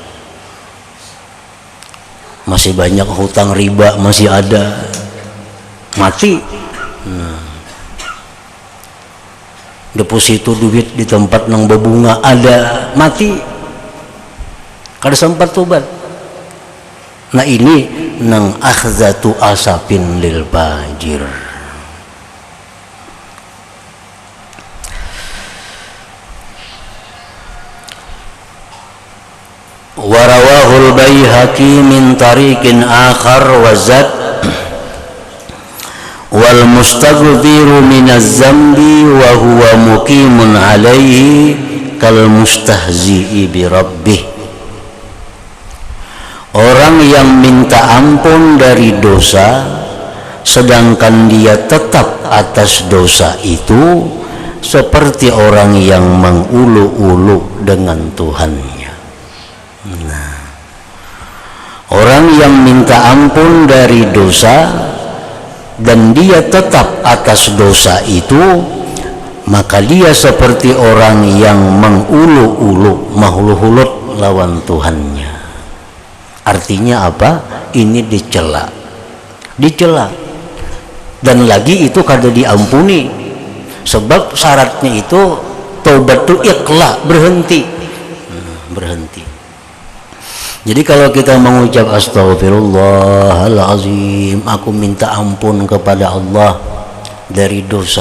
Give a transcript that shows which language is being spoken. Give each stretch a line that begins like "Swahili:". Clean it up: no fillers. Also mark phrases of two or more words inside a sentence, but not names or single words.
Banjar: Masih banyak hutang riba masih ada. Mati. Nah, deposito duit di tempat nang berbunga ada, mati. Kada sempat tobat. Nah, ini nang akhdatu asapin lil fajir.
Arabic: ورواه البيهقي من طريق آخر وزاد والمستغفر من الذنب وهو مقيم عليه كالمستهزئ بربه.
Indonesian: Orang yang minta ampun dari dosa sedangkan dia tetap atas dosa itu seperti orang yang mengulu-ulu dengan Tuhannya. Nah, orang yang minta ampun dari dosa dan dia tetap atas dosa itu, maka dia seperti orang yang mengulu-ulu, mahulu-hulut lawan Tuhannya. Artinya apa?
Banjar: Ini dicela, dan lagi itu kada diampuni, sebab syaratnya itu taubat itu ikhlas, berhenti.
Indonesian: Jadi kalau kita mengucap astaghfirullahalazim, aku minta ampun kepada Allah dari dosa.